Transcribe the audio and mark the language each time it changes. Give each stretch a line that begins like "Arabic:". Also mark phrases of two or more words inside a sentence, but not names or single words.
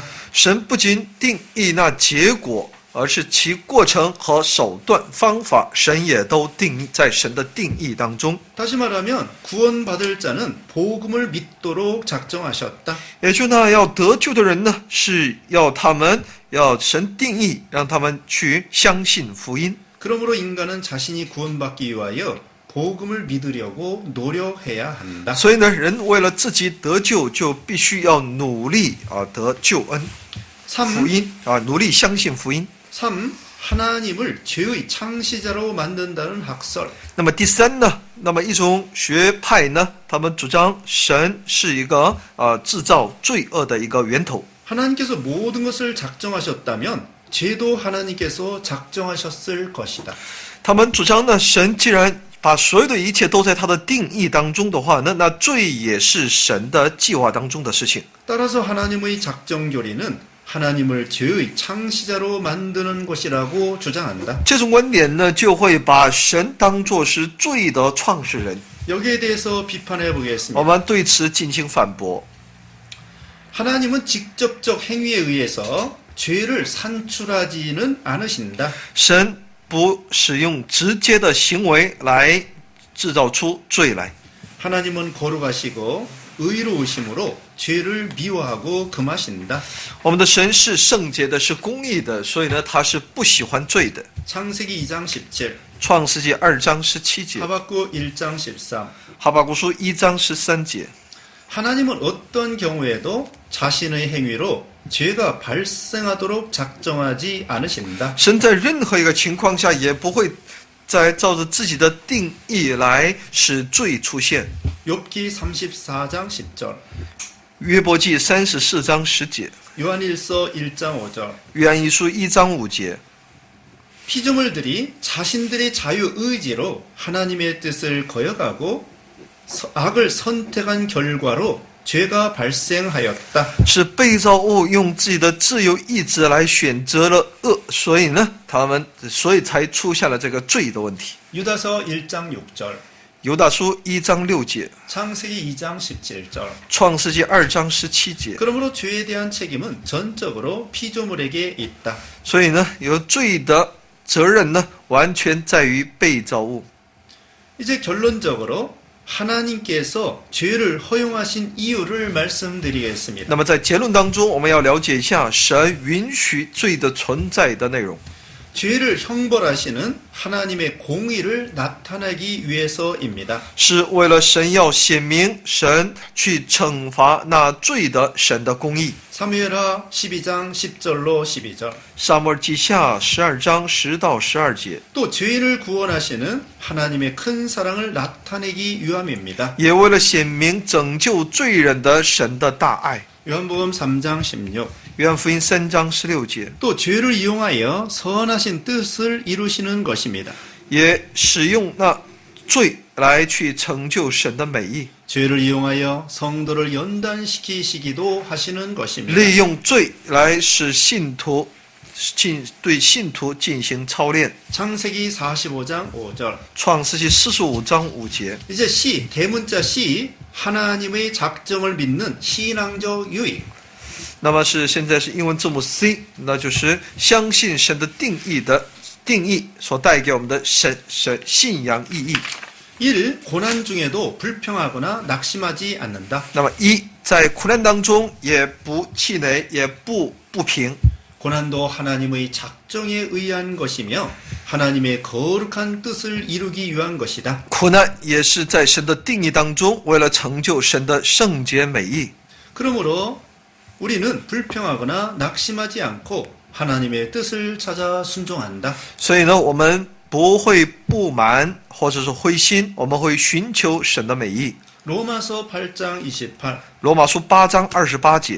Chinese: 神不仅定义那结果，而是其过程和手段方法，神也都定义在神的定义当中。
Korean: 다시 말하면 구원받을 자는 복음을 믿도록 작정하셨다.
Chinese: 也就那要得救的人呢，是要神定义，让他们去相信福音。
Korean: 그러므로 인간은 자신이 구원받기 위하여 복음을 믿으려고 노력해야 한다.
Chinese: 所以呢，人为了自己得救，就必须要努力得救恩，福 3. 音努力相信福音。
Korean: 3. 하나님을 죄의 창시자로 만든다는 학설.
Chinese: 那么第三呢，那么一种学派呢，他们主张神是一个制造罪恶的一个源头。
Korean: 하나님께서 모든 것을 작정하셨다면 죄도 하나님께서 작정하셨을 것이다.
Chinese: 他们主张呢，神既然把所有的一切都在他的定义当中的话呢，那罪也是神的计划当中的事情。
Korean: 따라서 하나님의 작정교리는 하나님을 죄의 창시자로 만드는 것이라고 주장한다.
Chinese: 这种观点呢，就会把神当作是罪的创始人。
Korean: 여기에 대해서 비판해
Chinese: 我
Korean: 보겠습니다.
Chinese: 们对此进行反驳。
Korean: 하나님은 직접적 행위에 의해서 죄를 산출하지는 않으신다.
Chinese: 神不使用直接的行为来制造出罪来。
Korean: 하나님은 거룩하시고 의로우심으로 죄를 미워하고 금하신다.
Chinese: 我们的神是圣洁的，是公义的，所以呢，他是不喜欢罪的。
Korean: 창세기 2장 17,
Chinese: 创世纪2章17节，
Korean: 하박국 1장 13.
Chinese: 哈巴谷书1章13节。
Korean: 하나님은 어떤 경우에도 자신의 행위로 죄가 발생하도록 작정하지 않으신다.
Chinese: 神在任何一个情况下也不会再照着自己的定义来使罪出现。
Korean: 욥기 34장 10절,
Chinese: 约伯记34章10节，
Korean: 요한일서 1장 5절.
Chinese: 约翰一书1章5节。
Korean: 피조물들이 자신들의 자유의지로 하나님의 뜻을 거역하고 악을 선택한 결과로 죄가 발생하였다.
Chinese: 是被造物用自己的自由意志来选择了恶，所以呢，所以才出现了这个罪的问题。
Korean: 유다서 1장 6절,
Chinese: 犹大书1章6节，
Korean: 창세기 2장 17절.
Chinese: 创世纪2章17节。
Korean: 그러므로 죄에 대한 책임은 전적으로 피조물에게 있다.
Chinese: 所以呢，有罪的责任呢，完全在于被造物。
Korean: 이제 결론적으로 하나님께서 죄를 허용하신 이유를 말씀드리겠습니다.
Chinese: 那么在结论当中，我们要了解一下神允许罪的存在的内容。
Korean: 죄를 형벌하시는 하나님의 공의를 나타내기 위해서입니다.
Chinese: 是为了神要显明神去惩罚那罪的神的公义。
Korean: 사무엘하 12장 10절로 12절.
Chinese: 撒母耳记下12章10到12节，
Korean: 또 죄를 구원하시는 하나님의 큰 사랑을 나타내기 위함입니다.
Chinese: 也为了显明拯救罪人的神的大爱。
Korean: 요한복음 3장 16.
Chinese: 约翰福音3章16节，
Korean: 또 죄를 이용하여 선하신 뜻을 이루시는 것입니다.
Chinese: 也使用那罪来去成就神的美意，
Korean: 죄를 이용하여 성도를 연단시키시기도 하시는 것입니다.
Chinese: 利用罪来使信徒对信徒进行操练。
Korean: 창세기 45장 5절.
Chinese: 创世纪45章5节，
Korean: 이제 C, 대문자 C, 하나님의 작정을 믿는 신앙적 유익.
Chinese: 那么现在是英文字母 C， 那就是相信神的定义所带给我们的神信仰意义。
Korean: 1. 고난 중에도 불평하거나 낙심하지 않는다.
Chinese: 那么在苦难当中也不气馁，也不平。
Korean: 고난도 하나님의 작정에 의한 것이며 하나님의 거룩한 뜻을 이루기 위한 것이다.
Chinese: 苦难也是在神的定义当中，为了成就神的圣洁美意。
Korean: 그러므로 우리는 불평하거나 낙심하지 않고 하나님의 뜻을 찾아 순종한다.
Chinese: 所以呢，我们不会不满或者是灰心，我们会寻求神的美意。
Korean: 로마서 8장 28.
Chinese: 罗马书8章28节。